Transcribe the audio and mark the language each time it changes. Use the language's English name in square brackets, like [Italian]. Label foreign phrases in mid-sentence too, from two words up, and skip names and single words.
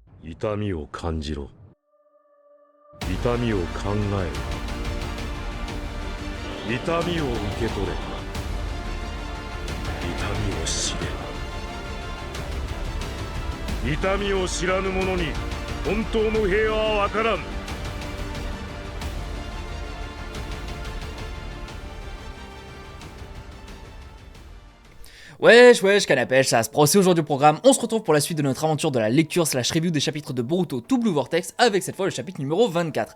[Japanese] 痛みを感じろ。痛みを考えろ。痛みを受け取れ。痛みを知れ。痛みを知らぬ者に本当の平和は分からん。 [French] Wesh, wesh, canapèche, ça se procède aujourd'hui au programme. On se retrouve pour la suite de notre aventure de la lecture slash review des chapitres de Boruto to Blue Vortex avec cette fois le chapitre numéro 24.